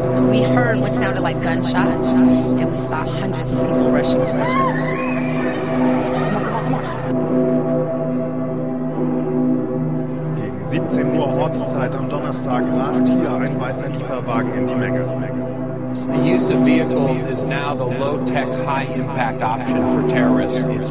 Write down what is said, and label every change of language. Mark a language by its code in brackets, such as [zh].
[en] We heard what sounded like gunshots, and we saw hundreds of people rushing towards us. [de] Gegen 17 Uhr Ortszeit am Donnerstag rast hier ein weißer Lieferwagen in die Menge. [en] The use of vehicles is now the low-tech, high-impact option for terrorists.